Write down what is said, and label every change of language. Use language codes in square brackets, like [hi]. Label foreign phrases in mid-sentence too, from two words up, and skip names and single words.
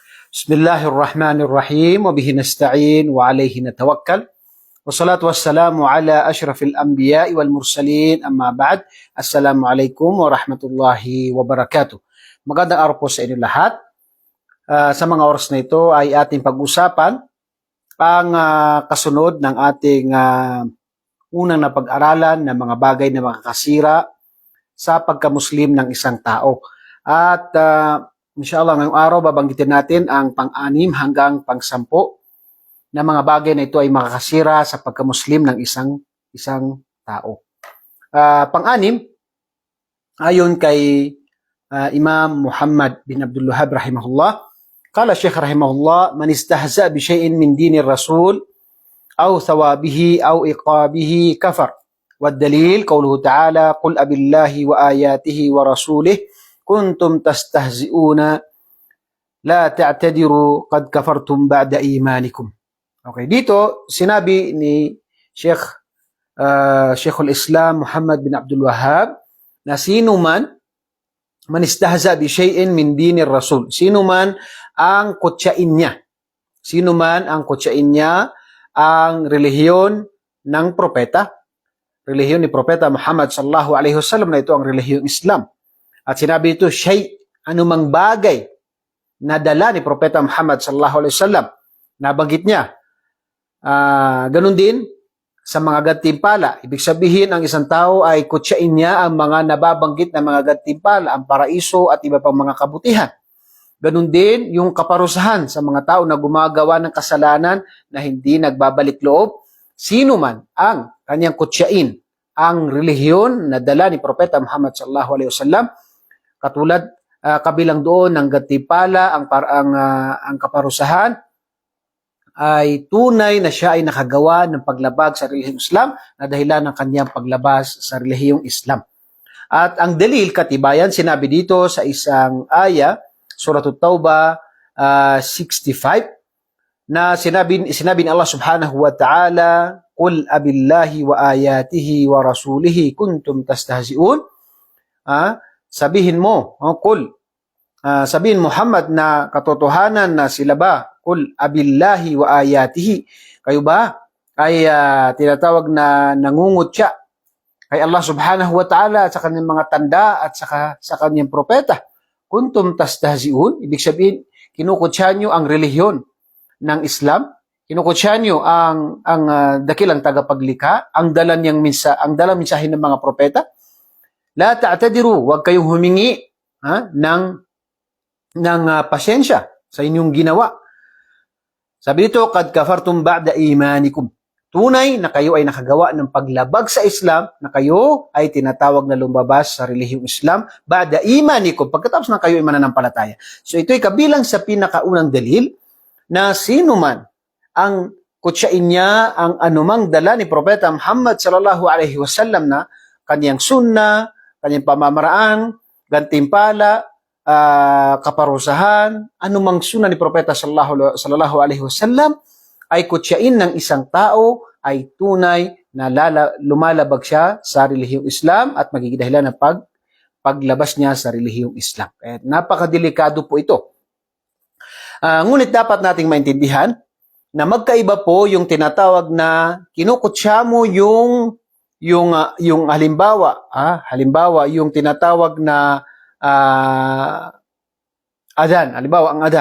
[ar] بسم الله الرحمن الرحيم وبه نستعين وعليه نتوكل. والصلاة والسلام على أشرف الأنبياء والمرسلين أما بعد. السلام عليكم ورحمة الله وبركاته. [tl] Magandang araw po sa inyo lahat. Sa mga oras na ito ay ating pag-usapan ang kasunod ng ating unang napag-aralan ng mga bagay na makakasira sa pagkamuslim ng isang tao. At inshallah ngayong araw babanggitin natin ang pang-anim hanggang pang-sampo na mga bagay na ito ay makakasira sa pagkamuslim ng isang tao. Pang-anim, ayon kay [ar] Imam Muhammad bin Abdul Wahhab رحمه الله قال الشيخ رحمه الله من استهزأ بشيء من دين الرسول أو ثوابه أو عقابه كفر. والدليل قوله تعالى قل أبالله وآياته ورسوله كنتم تستهزئون لا تعتذروا قد كفرتم بعد إيمانكم. [tl] Okay, dito sinabi ni Sheikhul Islam Muhammad bin Abdul Wahhab na sino [ar] من استهزأ بشيء من دين الرسول, [tl] sino man ang kutsain niya, ang relihiyon ng propeta, relihiyon ni propeta Muhammad [ar] صلى الله عليه وسلم, [tl] na ito ang relihiyong Islam. At sinabi ito, anumang bagay na dala ni propeta Muhammad [ar] صلى الله عليه وسلم, [tl] nabanggit niya. Ganun din sa mga gantimpala. Ibig sabihin, ang isang tao ay kutsain niya ang mga nababanggit na mga gantimpala, ang paraiso at iba pang mga kabutihan. Ganun din yung kaparusahan sa mga tao na gumagawa ng kasalanan na hindi nagbabalik loob. Sino man ang kanyang kutsain ang relihiyon na dala ni propeta Muhammad [ar] صلى الله عليه وسلم, [tl] katulad kabilang doon ng gantimpala, ang kaparusahan, ay tunay na siya ay nakagawa ng paglabag sa relihiyong Islam na dahilan ng kanyang paglabas sa relihiyong Islam. At ang dalil, katibayan, sinabi dito sa isang aya, Surah At-Tawbah 65, na sinabi ni Allah [ar] سبحانه وتعالى, قل أبالله وآياته ورسوله كنتم تستهزئون. [tl] Sabihin mo, sabihin Muhammad na katotohanan na sila ba, [ar] قل أبالله وآياته, [tl] kayo ba ay tinatawag na nangungutya kay Allah [ar] سبحانه وتعالى [tl] at sa kanyang mga tanda at sa kanyang propeta. [ar] كنتم تستهزئون, [tl] ibig sabihin kinukutya nyo ang relihiyon ng Islam, kinukutya nyo ang dakilang tagapaglikha, ang dalang mensahe ng mga propeta. [ar] لا تعتذروا, [tl] huwag kayong humingi ng pasyensya sa inyong ginawa. Sabi dito, [ar] قد كفرتم بعد إيمانكم. [tl] Tunay na kayo ay nakagawa ng paglabag sa Islam, na kayo ay tinatawag na lumabas sa relihiyong Islam [ar] بعد إيمانكم, [tl] pagkatapos na kayo ay mananampalataya. So ito ay kabilang sa pinakaunang dalil na sino man ang kutsain niya ang anumang dala ni propeta Muhammad [ar] صلى الله عليه وسلم [tl] na kanyang sunna, kanyang pamamaraan, gantimpala, kaparusahan, anumang sunna ni propeta [ar] صلى الله عليه وسلم, [tl] ay kutsain ng isang tao, ay tunay na lumalabag siya sa relihiyong Islam at magiging dahilan ng paglabas niya sa relihiyong Islam. Kaya napakadelikado po ito. Ngunit dapat nating maintindihan na magkaiba po yung tinatawag na kinukutsya mo yung halimbawa yung tinatawag na adan, halimbawa ang adan.